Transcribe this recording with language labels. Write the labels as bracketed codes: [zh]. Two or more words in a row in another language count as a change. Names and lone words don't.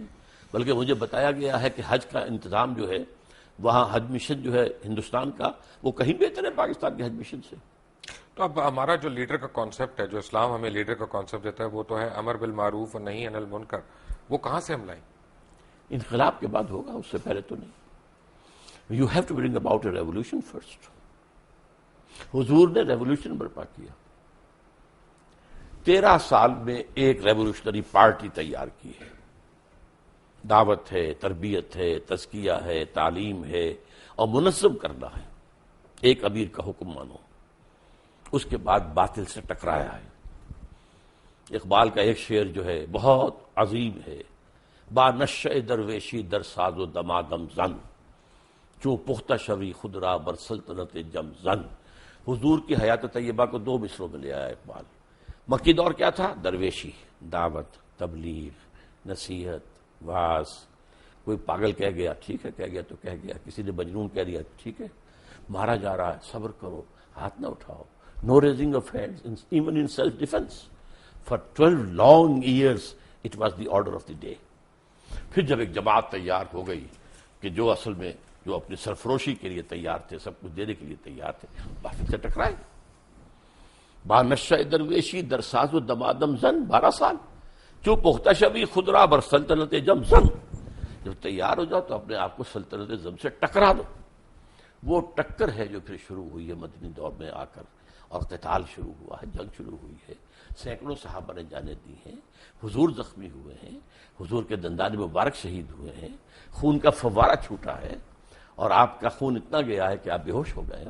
[ur] بلکہ مجھے بتایا گیا ہے کہ حج کا انتظام جو ہے وہاں, حج مشن جو ہے ہندوستان کا, وہ کہیں بہتر ہے پاکستان کے حج مشن سے. تو اب ہمارا جو لیڈر کا کانسیپٹ ہے, جو اسلام ہمیں لیڈر کا کانسیپٹ دیتا ہے, وہ تو ہے [ar] امر بالمعروف [ur] اور [ar] نہی عن المنکر. [ur] وہ کہاں سے ہم لائیں؟ انقلاب کے بعد ہوگا, اس سے پہلے تو نہیں. [en] You have to bring about a revolution first. [ur] حضور نے ریولیوشن برپا کیا, 13 سال میں ایک [en] revolutionary party [ur] تیار کی ہے. دعوت ہے, تربیت ہے, تزکیہ ہے, تعلیم ہے, اور منظم کرنا ہے. ایک امیر کا حکم مانو. اس کے بعد باطل سے ٹکرایا ہے. اقبال کا ایک شعر جو ہے بہت عظیم ہے, [fa] با نشہ درویشی در ساز و دمادم زن, چوں پختہ شوی خود را بر سلطنت جم زن. [ur] حضور کی حیات طیبہ کو 2 مصروں میں لے آیا اقبال. مکی دور کیا تھا؟ درویشی, دعوت, تبلیغ, نصیحت, واعظ. کوئی پاگل کہہ گیا, ٹھیک ہے کہہ گیا تو کہہ گیا. کسی نے مجنون کہہ دیا, ٹھیک ہے. مارا جا رہا ہے, صبر کرو, ہاتھ نہ اٹھاؤ. [en] No raising of hands even in self defense. For 12 long years it was the order of the day. [ur] پھر جب ایک جماعت تیار ہو گئی کہ جو اصل میں جو اپنی سرفروشی کے لیے تیار تھے, سب کچھ دینے کے لیے تیار تھے, باطل سے ٹکرائے. [fa] با نشہ درویشی در ساز و دمادم زن, 12 سال. جو پختہ شوی خود را بر سلطنت جم زن. [ur] جب تیار ہو جاؤ تو اپنے آپ کو سلطنت زم سے ٹکرا دو. وہ ٹکر ہے جو پھر شروع ہوئی ہے مدنی دور میں آ کر, اور قتال شروع ہوا ہے, جنگ شروع ہوئی ہے. سینکڑوں صحابہ نے جانیں دی ہیں, حضور زخمی ہوئے ہیں, حضور کے دندان مبارک شہید ہوئے ہیں, خون کا فوارہ چھوٹا ہے, اور آپ کا خون اتنا گیا ہے کہ آپ بے ہوش ہو گئے ہیں.